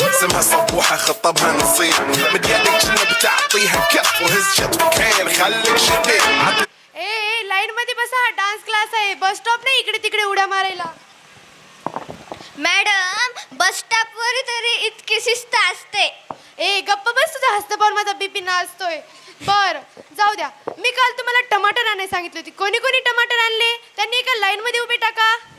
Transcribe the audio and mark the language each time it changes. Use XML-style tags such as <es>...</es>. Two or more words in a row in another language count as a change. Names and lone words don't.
<ar>علمها صبوحة خطبها نصيب مديالك جنة بتعطيها كف وهز وكان خليك شبيه</ar> <mr>ए लाईन मध्ये बसा. हा डान्स क्लास आहे, बस स्टॉप नाही इकडे तिकडे उड्या मारायला. मॅडम बस स्टॉपवर तरी इतकी शिस्त असते. ए गप्प बस, तुझा हस्त पाहून माझा बीपी नाचतोय. बर जाऊ द्या. मी काल तुम्हाला टमाटर आणायला सांगितली होती. कोणी कोणी टमाटर आणले त्यांनी एका लाईन मध्ये उभे टाका.</mr>